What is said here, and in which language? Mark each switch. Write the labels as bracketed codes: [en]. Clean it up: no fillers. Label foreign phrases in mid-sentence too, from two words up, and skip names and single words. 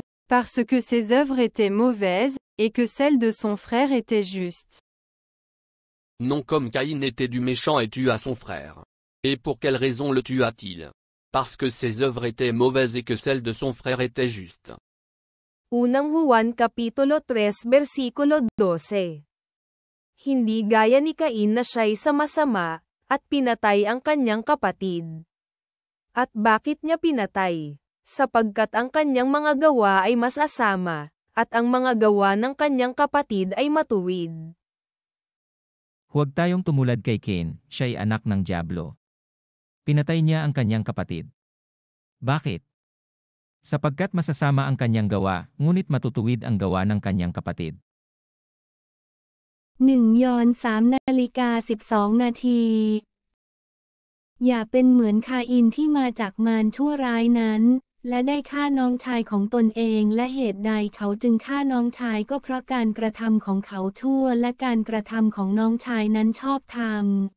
[fr] Parce que ses œuvres étaient mauvaises, et que celles de son frère étaient justes. Non comme Caïn était du méchant et tua son frère. Et pour quelle raison le tua-t-il? Parce que ses œuvres étaient mauvaises et que celles de son frère étaient justes. [tl] 1 Juan Kapitulo 3 versikulo 12. Hindi gaya ni Cain na siya'y sama-sama, at pinatay ang kanyang kapatid. At bakit niya pinatay? Sapagkat ang kanyang mga gawa ay masasama, at ang mga gawa ng kanyang kapatid ay matuwid. Huwag tayong tumulad kay Cain, siya'y anak ng dyablo. Pinatay niya ang kanyang kapatid. Bakit? Sapagkat masasama ang kanyang gawa, ngunit matutuwid ang gawa ng kanyang kapatid. [th] 1 ยอห์น 3:12 อย่าเป็นเหมือนคาอินที่มาจากมารชั่วร้ายนั้นและได้ฆ่าน้องชายของตนเองและเหตุใดเขาจึงฆ่าน้องชายก็เพราะการกระทำของเขาชั่วและการกระทำของน้องชายนั้นชอบธรรม